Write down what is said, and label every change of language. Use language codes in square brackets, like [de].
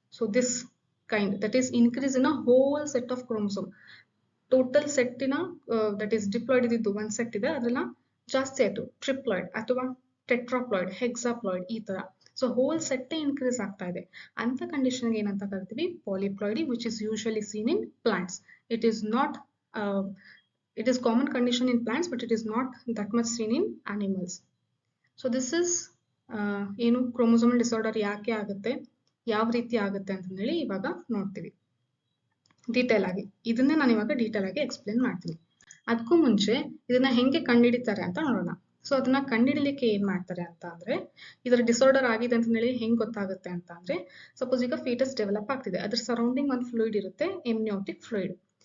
[en] So this kind, that is increase in a whole set of chromosome. [kn] Total ಸೆಟ್ಟಿನ [en] that is [kn] diploid ಇದ್ದು ಒಂದ್ set ಇದೆ, ಅದೆಲ್ಲ ಜಾಸ್ತಿ ಆಯ್ತು, ಟ್ರಿಪ್ಲಾಯ್ಡ್ ಅಥವಾ ಟೆಟ್ರಾಪ್ಲಾಯ್ಡ್, ಹೆಕ್ಸಾಪ್ಲಾಯ್ಡ್, ಈ ತರ. ಸೊ ಹೋಲ್ ಸೆಟ್ ಇನ್ಕ್ರೀಸ್ ಆಗ್ತಾ ಇದೆ. ಅಂತ ಕಂಡೀಷನ್ಗೆ ಏನಂತ ಕರಿತೀವಿ, polyploidy, [en] Which is usually seen in plants. It is not, it is common condition in plants, but it is not that much seen in animals. So this is [kn] ಏನು chromosomal disorder ಯಾಕೆ ಆಗುತ್ತೆ, ಯಾವ ರೀತಿ ಆಗುತ್ತೆ ಅಂತ ಹೇಳಿ ಇವಾಗ ನೋಡ್ತೀವಿ ಡೀಟೇಲ್ ಆಗಿ. ಇದನ್ನೇ ನಾನು ಇವಾಗ ಡೀಟೇಲ್ ಆಗಿ ಎಕ್ಸ್ಪ್ಲೇನ್ ಮಾಡ್ತೀನಿ. ಅದಕ್ಕೂ ಮುಂಚೆ ಇದನ್ನ ಹೆಂಗೆ ಕಂಡುಹಿಡಿತಾರೆ ಅಂತ ನೋಡೋಣ. ಸೊ ಅದನ್ನ ಕಂಡುಹಿಡಿಲಿಕ್ಕೆ ಏನ್ ಮಾಡ್ತಾರೆ ಅಂತ ಅಂದ್ರೆ, ಇದರ ಡಿಸಾರ್ಡರ್ ಆಗಿದೆ ಅಂತ ಹೇಳಿ ಹೆಂಗ್ ಗೊತ್ತಾಗುತ್ತೆ ಅಂತ ಅಂದ್ರೆ, ಸಪೋಸ್ ಈಗ ಫೀಟಸ್ ಡೆವಲಪ್ ಆಗ್ತಿದೆ, ಅದ್ರ ಸರೌಂಡಿಂಗ್ ಒಂದು ಫ್ಲೂಯಿಡ್ ಇರುತ್ತೆ, ಎಮ್ನಿಯೋಟಿಕ್ ಫ್ಲೂಯಿಡ್.